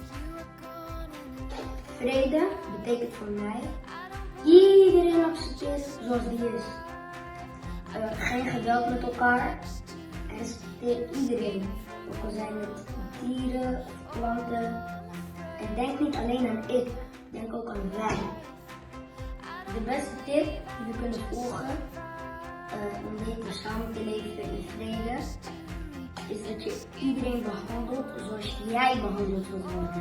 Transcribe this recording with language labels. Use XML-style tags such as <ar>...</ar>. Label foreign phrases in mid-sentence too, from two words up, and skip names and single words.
<nl>Vrede betekent voor mij iedereen accepteert zoals die is. Geen geweld met elkaar en respecteer iedereen. Ook al zijn het dieren of planten. En denk niet alleen aan ik, denk ook aan wij. De beste tip die we kunnen volgen om beter samen te leven in vrede is dat je iedereen behandelt zoals jij behandeld wilt worden.</nl>